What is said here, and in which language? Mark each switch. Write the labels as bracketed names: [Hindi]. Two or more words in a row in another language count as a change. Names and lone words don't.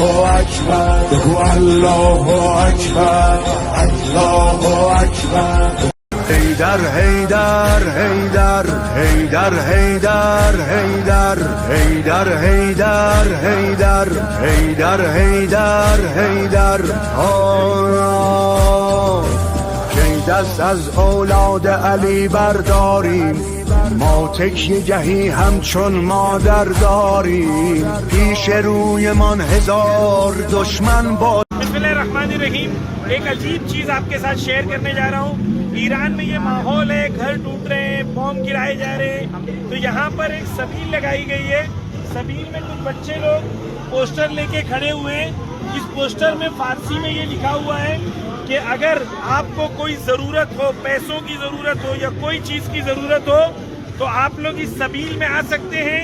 [Arabic] اکبر بگو الله اکبر الله اکبر حیدر حیدر حیدر حیدر حیدر حیدر حیدر حیدر حیدر حیدر حیدر حیدر [Persian] کی دست از اولاد علی برداریم ما تکیه گهی همچون مادر داریم پیش روی من هزار دشمن با [Arabic] بسم اللہ الرحمن الرحیم. [Urdu] ایک عجیب چیز آپ کے ساتھ شیئر کرنے جا رہا ہوں. ایران میں یہ ماحول ہے، گھر ٹوٹ رہے ہیں، بم گرائے جا رہے ہیں، تو یہاں پر ایک سبیل لگائی گئی ہے. سبیل میں کچھ بچے لوگ پوسٹر لے کے کھڑے ہوئے ہیں. اس پوسٹر میں فارسی میں یہ لکھا ہوا ہے کہ اگر آپ کو کوئی ضرورت ہو، پیسوں کی ضرورت ہو یا کوئی چیز کی ضرورت ہو تو آپ لوگ اس سبیل میں آ سکتے ہیں.